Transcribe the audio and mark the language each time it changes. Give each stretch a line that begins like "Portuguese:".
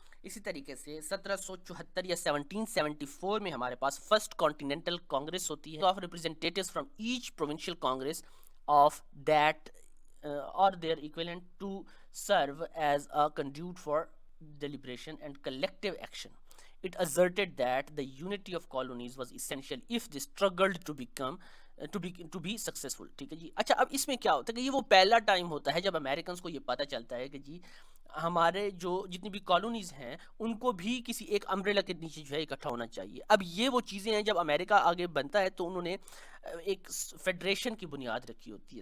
Urdu: اسی طریقے سے 1774 یا 1774 میں ہمارے پاس
English: first continental congress
Urdu: ہوتی ہے
English: Of representatives from each provincial congress of that or their equivalent to serve as a conduit for deliberation and collective action. It asserted that the unity of colonies was essential if they struggled to be successful.
Urdu: ٹھیک ہے جی. اچھا اب اس میں کیا ہوتا ہے کہ یہ وہ پہلا ٹائم ہوتا ہے جب امریکنز کو یہ پتہ چلتا ہے کہ جی ہمارے جو جتنی بھی کالونیز ہیں ان کو بھی کسی ایک امبریلا کے نیچے جو ہے اکٹھا ہونا چاہیے. اب یہ وہ چیزیں ہیں جب امریکہ آگے بنتا ہے تو انہوں نے ایک فیڈریشن کی بنیاد رکھی ہوتی ہے.